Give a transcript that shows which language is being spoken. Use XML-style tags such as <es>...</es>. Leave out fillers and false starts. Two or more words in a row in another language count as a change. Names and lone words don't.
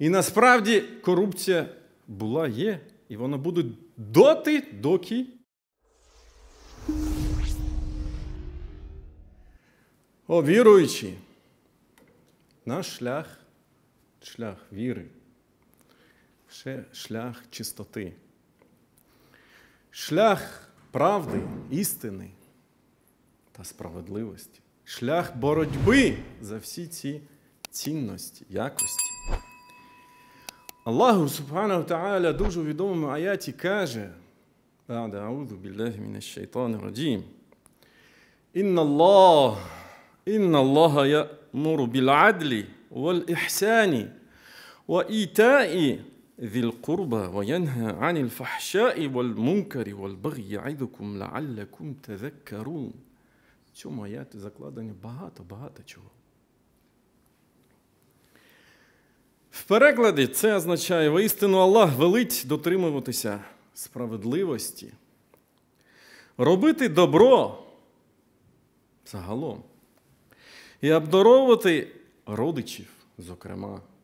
<uk>І насправді корупція була, є, і вона буде доти, доки о, віруючі, наш шлях віри, шлях чистоти, шлях правди, істини та справедливості, шлях боротьби за всі ці цінності, якості.</uk> <ar>الله سبحانه وتعالى</ar> <uk>дуже відомому аяті каже,</uk> <ar>أعوذ بالله من الشيطان الرجيم، إن الله يأمر بالعدل والإحسان وإيتاء ذي القربى وينهى عن الفحشاء والمنكر والبغي يعظكم لعلكم تذكرون.</ar> <uk>В цьому аяті закладені багато чого. В перекладі це означає, воістину Аллах велить дотримуватися справедливості, робити добро загалом і обдаровувати родичів, зокрема.</uk>